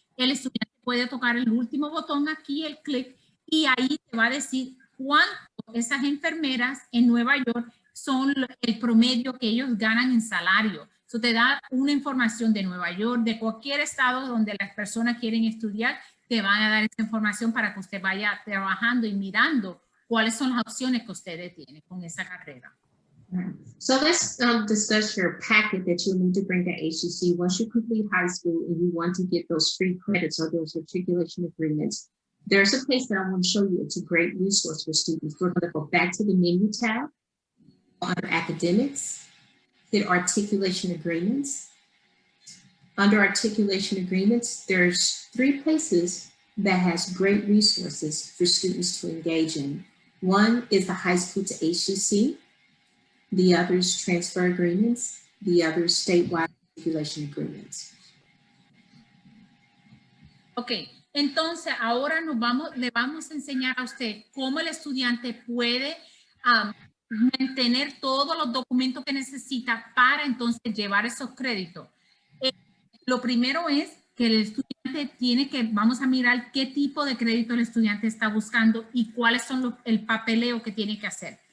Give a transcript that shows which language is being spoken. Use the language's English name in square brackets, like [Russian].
[Spanish] El estudiante puede tocar el último botón aquí, el clic, y ahí te va a decir cuánto esas enfermeras en Nueva York son el promedio que ellos ganan en salario. Eso te da una información de Nueva York, de cualquier estado donde las personas quieren estudiar, te van a dar esa información para que usted vaya trabajando y mirando cuáles son las opciones que ustedes tienen con esa carrera. [English] So let's discuss your packet that you'll need to bring to HCC once you complete high school and you want to get those free credits or those articulation agreements. There's a place that I want to show you. It's a great resource for students. We're going to go back to the menu tab under academics, hit articulation agreements. Under articulation agreements, there's 3 places that has great resources for students to engage in. One is the high school to HCC. The other is transfer agreements. The other is statewide articulation agreements. [Spanish] Ok, entonces ahora le vamos a enseñar a usted cómo el estudiante puede mantener todos los documentos que necesita para entonces llevar esos créditos. Lo primero es que el estudiante tiene que, vamos a mirar qué tipo de crédito el estudiante está buscando y cuáles son el papeleo que tiene que hacer.